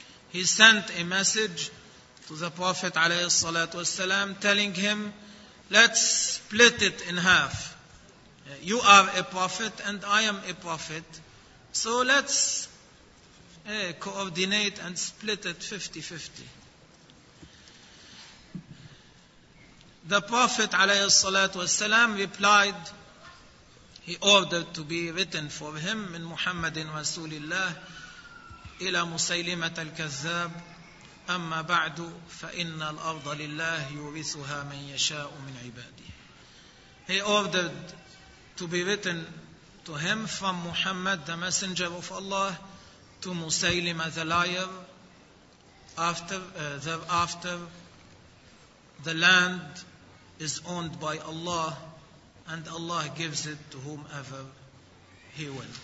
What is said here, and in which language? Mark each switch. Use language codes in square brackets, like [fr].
[en] He sent a message to the Prophet alayhi salatu wasalam telling him, let's split it in half. You are a prophet and I am a prophet, so let's coordinate and split it 50-50. The Prophet عليه الصلاة والسلام replied, he ordered to be written for him [ar] من محمد رسول الله إلى مسيلمة الكذاب أما بعد فإن الأرض لله يورثها من يشاء من عباده. [en] He ordered to be written to him from Muhammad the messenger of Allah to Musaylimah the liar thereafter the land is owned by Allah, and Allah gives it to whomever he will.